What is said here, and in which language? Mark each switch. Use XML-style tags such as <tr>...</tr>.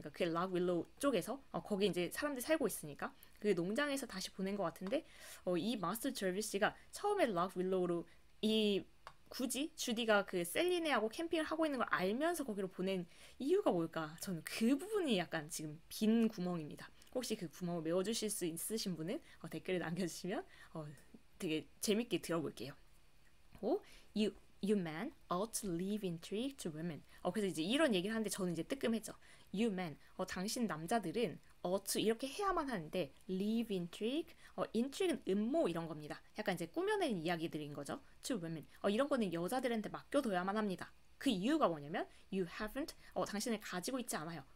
<ko>그러니까 그 락 윌로우 쪽에서 거기 이제 사람들이 살고 있으니까 그 농장에서 다시 보낸 것 같은데 이 마스터 저비 씨가 처음에 락 윌로우로 이 굳이 주디가 그 셀리네하고 캠핑을 하고 있는 걸 알면서 거기로 보낸 이유가 뭘까? 저는 그 부분이 약간 지금 빈 구멍입니다. 혹시 그 구멍을 메워주실 수 있으신 분은 댓글에 남겨주시면 되게 재밌게 들어볼게요.</ko> <en>You men ought to leave intrigue to women.</en> <ko>그래서 이제 이런 얘기를 하는데 저는 이제 뜨끔했죠.</ko> <en>You men,</en> <ko>당신 남자들은 to 이렇게 해야만 하는데</ko> <en>leave intrigue, intrigue는</en> <ko>음모 이런 겁니다. 약간 이제 꾸며내는 이야기들인 거죠.</ko> <en>To women,</en> <ko>이런 거는 여자들한테 맡겨둬야만 합니다. 그 이유가 뭐냐면</ko> <en>you haven't,</en> <ko>당신을 가지고 있지 않아요.</ko>